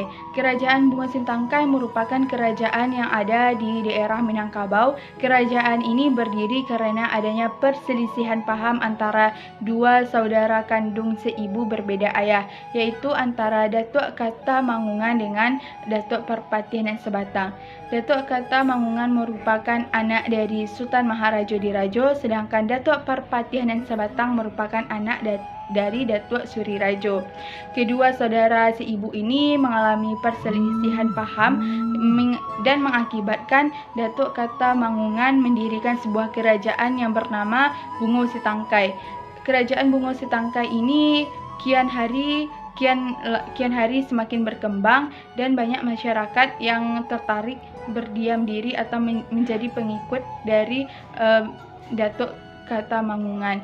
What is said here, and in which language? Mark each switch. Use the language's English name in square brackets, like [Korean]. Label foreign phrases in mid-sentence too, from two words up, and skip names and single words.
[Indonesian] Kerajaan Bungo Sitangkai merupakan kerajaan yang ada di daerah Minangkabau. Kerajaan ini berdiri karena adanya perselisihan paham antara dua saudara kandung seibu berbeda ayah, yaitu antara Datuk Kata Mangungan dengan Datuk Parpatihan Sabatang. Datuk Kata Mangungan merupakan anak dari Sultan Maharajo Dirajo, sedangkan Datuk Parpatihan Sabatang merupakan anak dari Datuk Surirajo. Kedua saudara seibu ini mengalami perselisihan paham dan mengakibatkan Datuk Kata Mangungan mendirikan sebuah kerajaan yang bernama Bungo Sitangkai. Kerajaan Bungo Sitangkai ini kian hari semakin berkembang dan banyak masyarakat yang tertarik berdiam diri atau menjadi pengikut dari Datuk Kata Mangungan.